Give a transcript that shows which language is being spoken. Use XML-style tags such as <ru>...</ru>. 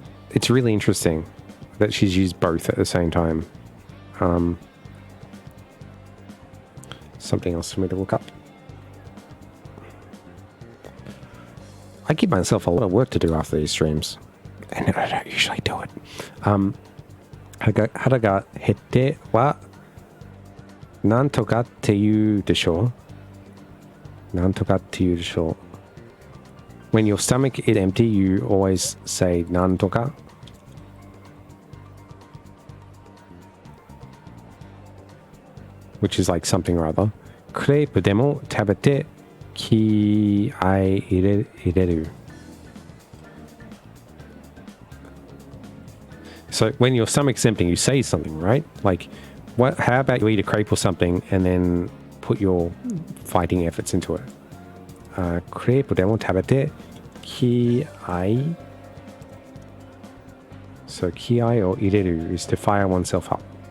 <en>It's really interesting that she's used both at the same time. Something else for me to look up. I give myself a lot of work to do after these streams, and I don't usually do it.</en> <ja>腹が減ってはなんとかって言うでしょう。なんとかって言うでしょう。</ja> <en>When your stomach is empty, you always say なんとか。 which is like something or other.</en> <ja>クレープでも食べて気合い入れる。</ja> <en>So when your stomach's empty, you say something, right? Like, how about you eat a crepe or something and then put your fighting efforts into it?</en> <ja>クレープでも食べて気合</ja> <en>So 気合を入れる is to fire oneself up.</en>